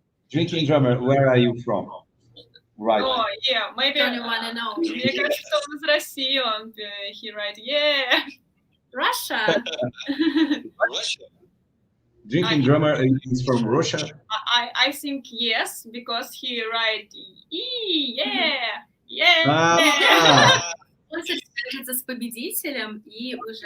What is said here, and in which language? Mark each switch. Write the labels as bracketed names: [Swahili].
[English] Drinking drummer, where are you from? Right. Oh, yeah, maybe. Don't you wanna know? [Russian] Мне кажется, что он из России, он [English] he write, yeah. Russia. Russia. Drinking drummer is from Russia. I think yes, because he write, yeah. Ah, [Russian] Он, кстати, свяжется с победителем и уже